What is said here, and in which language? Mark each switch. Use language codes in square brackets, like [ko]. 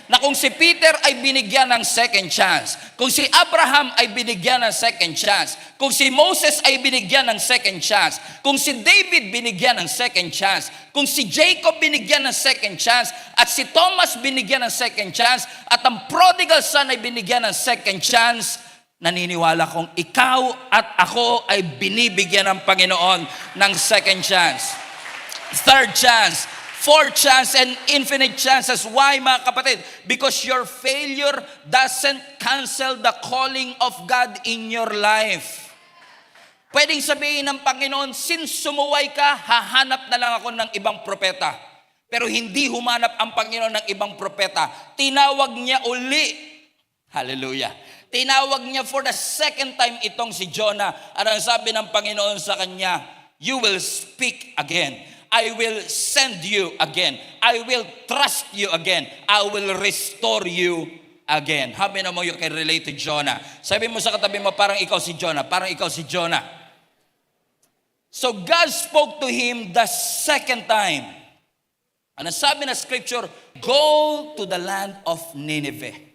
[tl] Na kung si Peter ay binigyan ng second chance, kung si Abraham ay binigyan ng second chance, kung si Moses ay binigyan ng second chance, kung si David binigyan ng second chance, kung si Jacob binigyan ng second chance, at si Thomas binigyan ng second chance, at ang prodigal son ay binigyan ng second chance, naniniwala kong ikaw at ako ay binibigyan ng Panginoon ng second chance, [en] third chance, fourth chance, and infinite chances. [tl] Why, mga kapatid? [en] Because your failure doesn't cancel the calling of God in your life. [tl] Pwedeng sabihin ng Panginoon, since sumuway ka, hahanap na lang ako ng ibang propeta. Pero hindi humanap ang Panginoon ng ibang propeta. Tinawag niya uli. Hallelujah. Tinawag niya [en] for the second time [tl] itong si Jonah. At ang sabi ng Panginoon sa kanya, [en] you will speak again. I will send you again. I will trust you again. I will restore you again. How many of you can relate to Jonah? [tl] Sabi mo sa katabi mo, parang ikaw si Jonah. Parang ikaw si Jonah. [en] So God spoke to him the second time. [tl] Ano sabi na scripture? [en] Go to the land of Nineveh.